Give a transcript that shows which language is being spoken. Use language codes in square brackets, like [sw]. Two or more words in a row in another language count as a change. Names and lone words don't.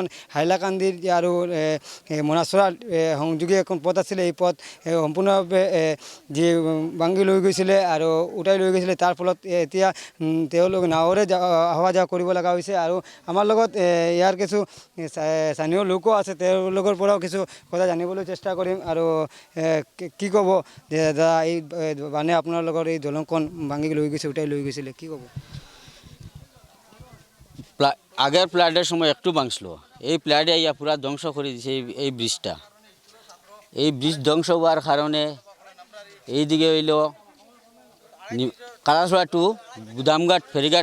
[as] হাইলাকান্দিৰ আৰু মনাচৰা সংযোগী এখন পথ আছিলে এই পথ সম্পূৰ্ণভাৱে যি ভাঙি লৈ গৈছিলে আৰু উঠাই লৈ গৈছিলে তাৰ ফলত এতিয়া তেওঁলোক নাৱেৰে অহা যোৱা কৰিব লগা হৈছে আৰু আমাৰ লগত ইয়াৰ কিছু স্থানীয় লোকো আছে তেওঁলোকৰ পৰাও কিছু কথা জানিবলৈ চেষ্টা কৰিম আৰু কি ক'ব যে দাদা এই মানে আপোনালোকৰ এই দলংখন ভাঙি লৈ গৈছে উঠাই লৈ গৈছিলে কি ক'ব [syl] আগের প্লাডের সময় একটু ভাঙছিল এই প্লাডে ইয়া পুরা ধ্বংস করে দিছে এই ব্রিজটা এই ব্রিজ ধ্বংস হওয়ার কারণে এইদিকে হইল কালাছড়া টু গুদামঘাট ফেরিঘাট